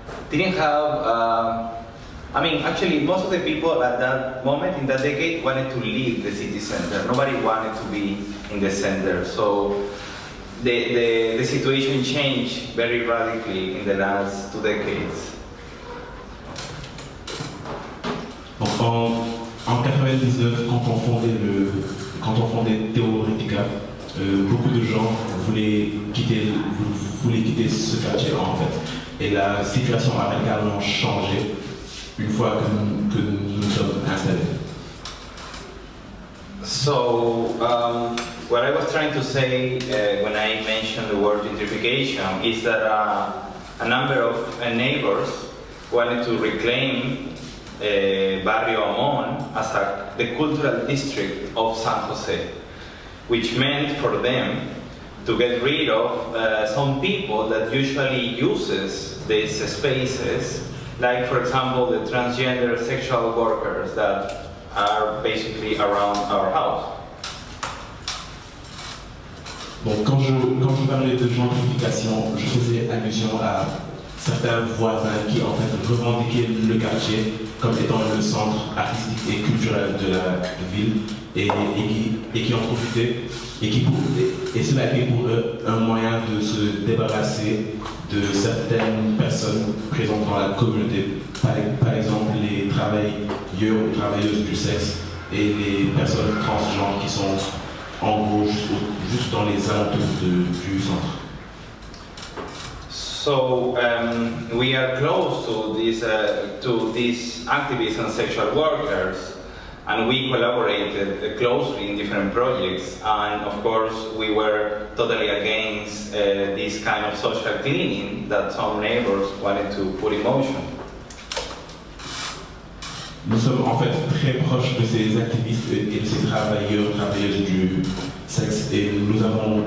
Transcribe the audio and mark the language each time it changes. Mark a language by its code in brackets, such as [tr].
[en] Didn't have, actually, most of the people at that moment, in that decade, wanted to leave the city center. Nobody wanted to be in the center. So the situation changed very radically in the last 2 decades. [fr] Donc en 99, quand on fondait Teoretica, beaucoup de gens voulaient quitter ce quartier en fait. Et la situation a radicalement changé une fois que nous sommes installés. [en] So, what I was trying to say when I mentioned the word gentrification is that a number of neighbors wanted to reclaim Barrio Amon as the cultural district of San Jose, which meant for them to get rid of some people that usually uses these spaces, like for example the transgender sexual workers that are basically around our house. [fr] Bon, quand je parlais de gentrification, je faisais allusion à certains voisins qui en fait revendiquaient le quartier comme étant le centre artistique et culturel de la ville et qui en profitaient et cela a été pour eux un moyen de se débarrasser de certaines personnes présentes dans la communauté, par exemple les travailleurs ou travailleuses du sexe et les personnes transgenres qui sont en gros juste dans les alentours du centre. [en] So we are close to these activists and sexual workers, and we collaborated closely in different projects. And of course, we were totally against this kind of social cleaning that some neighbors wanted to put in motion. [fr] Nous sommes en fait très proches de ces activistes et de ces travailleurs, travailleuses du sexe, et nous avons